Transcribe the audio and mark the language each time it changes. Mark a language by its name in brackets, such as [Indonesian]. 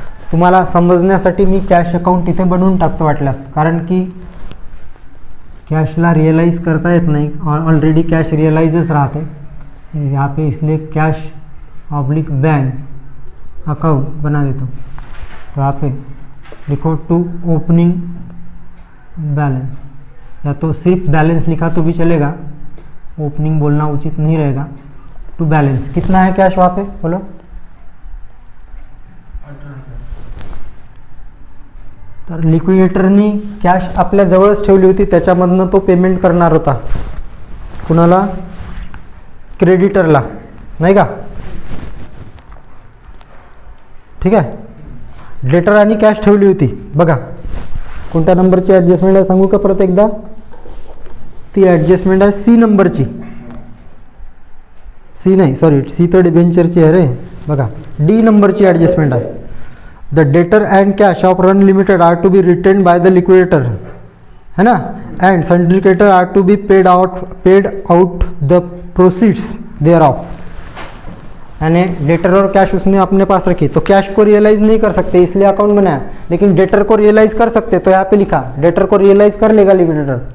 [Marathi] तुम्हाला समजण्यासाठी मी cash account इथे बनवून टाकतो वाटल्यास, कारण की कॅशला रियलाइज करता येत नाही और ऑलरेडी कॅश रियलाइजच राहते यहाँ पे, [Hindi] इसलिए कैश ऑब्लिक बैंक अकाउंट बना देता हूँ। तो यहाँ पे लिखो टू ओपनिंग बैलेंस, या तो सिर्फ बैलेंस लिखा तो भी चलेगा, ओपनिंग बोलना उचित नहीं रहेगा। टू बैलेंस कितना है कैश वहाँ पे बोलो? [Marathi] तर लिक्विडेटरनी कॅश आपल्या जवळच ठेवली होती, त्याच्यामधनं तो पेमेंट करणार होता कुणाला? क्रेडिटरला, नाही का? ठीक आहे, डेटरांनी कॅश ठेवली होती बघा। कोणत्या नंबरची ॲडजस्टमेंट आहे सांगू का परत एकदा? ती ॲडजस्टमेंट आहे सी नंबरची, सी नाही सॉरी सी तर डिबेंचरची आहे रे, बघा डी नंबरची ॲडजस्टमेंट आहे। [English] The debtor and cash of Run Limited are to be retain by the liquidator, है ना, and syndicator are to be paid out the proceeds thereof. [Hindi] यानी डेटर और कैश उसने अपने पास रखी, तो कैश को रियलाइज नहीं कर सकते इसलिए अकाउंट बनाया, लेकिन डेटर को रियलाइज कर सकते, तो यहाँ पे लिखा डेटर को रियलाइज कर लेगा लिक्विडेटर।